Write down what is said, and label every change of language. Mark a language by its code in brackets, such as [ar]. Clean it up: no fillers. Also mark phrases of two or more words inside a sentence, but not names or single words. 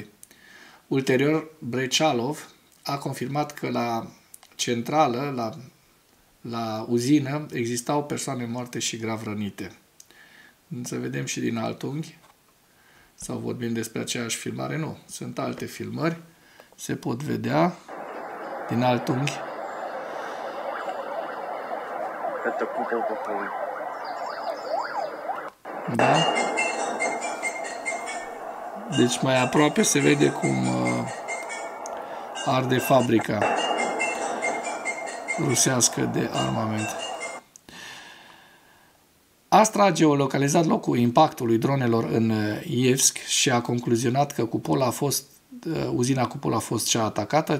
[ro] Ulterior, Brechalov a confirmat că la centrală, la uzină, existau persoane moarte și grav rănite. Să vedem și din alt unghi. Sau vorbim despre aceeași filmare? Nu. Sunt alte filmări. Se pot vedea din alt unghi. [ru] Это купол походу. [ro] Da? Deci mai aproape se vede cum arde fabrica rusească de armament. Astra a geolocalizat locul impactului dronelor în Ievsk și a concluzionat că uzina Cupol a fost cea atacată.